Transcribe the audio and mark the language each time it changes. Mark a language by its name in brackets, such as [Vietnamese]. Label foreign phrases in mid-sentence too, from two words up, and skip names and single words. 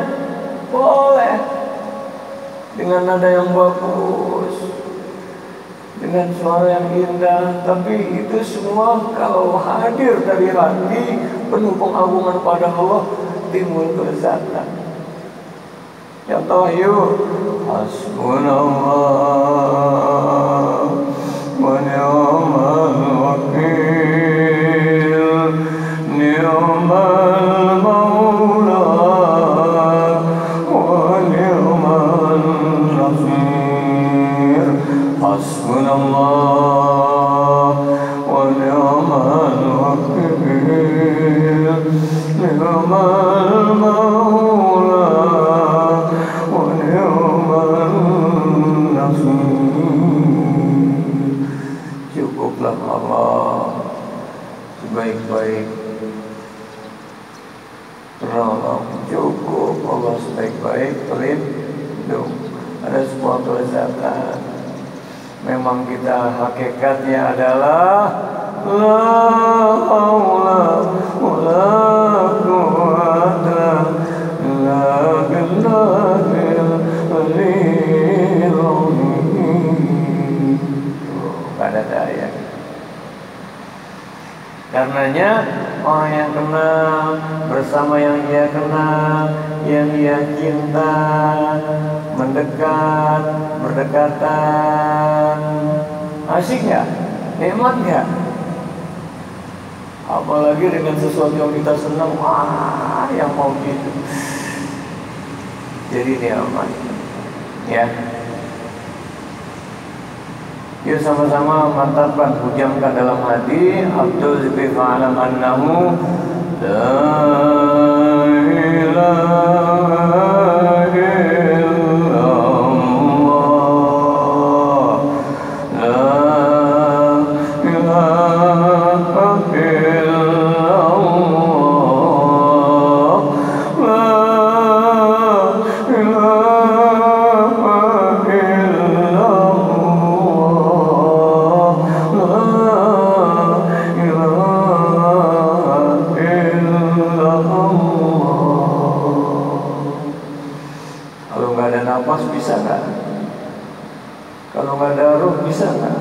[Indonesian] Boleh dengan nada yang bagus, dengan suara yang indah, tapi itu semua kalau hadir dari hati penuh pengagungan pada Allah, timbul kelezatan. Contoh yuk, [Arabic] حسبنا الله ونعم الوكيل، نعم المولى ونعم النصير. حسبنا الله ونعم الوكيل، نعم المولى ونعم النصير. [Indonesian] Cukuplah Allah sebaik-baik penolong, cukup Allah sebaik-baik pelindung. Ada sebuah kelezatan. Memang kita hakikatnya adalah [Arabic] لا حول ولا قوة إلا بالله العلي العظيم. [Indonesian] Gak ada daya. Karenanya orang yang kenal bersama yang ia kenal, yang ia cinta, mendekat, berdekatan, asik nggak? Nikmat nggak? Apalagi dengan sesuatu yang kita senang, wah, yang mau gitu. Jadi nikmat, ya. Yuk sama-sama mantapkan, hujamkan dalam hati. [Arabic] عبد الذكر فاعلم أنه لا إله إلا الله، لا إله إلا الله، لا إله إلا الله. [Indonesian] Kalau nggak ada nafas bisa nggak? Kalau nggak ada ruh bisa nggak?